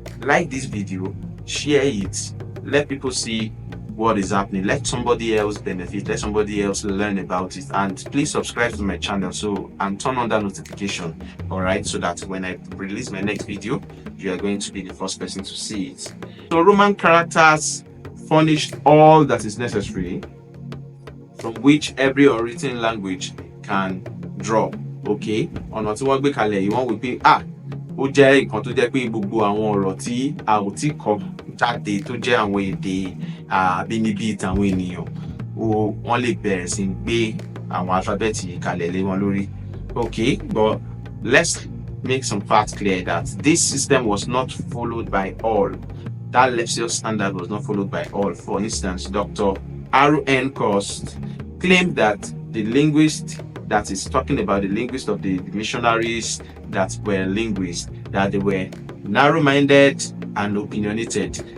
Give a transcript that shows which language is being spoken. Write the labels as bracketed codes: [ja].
[en] Like this video, share it, let people see what is happening, let somebody else benefit, let somebody else learn about it, and please subscribe to my channel and turn on that notification, all right, so that when I release my next video, you are going to be the first person to see it. So Roman characters furnish all that is necessary from which every written language can draw. [yo] Okay, ọ̀nà tí wọ́n gbé kalẹ̀ yìí wọ́n wí pé ó jẹ́ nǹkan tó jẹ́ pé gbogbo àwọn ọ̀rọ̀ tí a ò tí kọ jáde tó jẹ́ àwọn èdè àbínibí tàwọn ènìyàn wọ́n lè bẹ̀rẹ̀ sí gbé àwọn alifábẹ́ẹ̀tì yìí kalẹ̀ lé wọn lórí. [en] Okay, but let's make some facts clear that this system was not followed by all. That Lepsius standard was not followed by all. For instance, Dr. R.N. Cost claimed that the linguist that is talking about the linguists of the missionaries that were linguists, that they were narrow-minded and opinionated.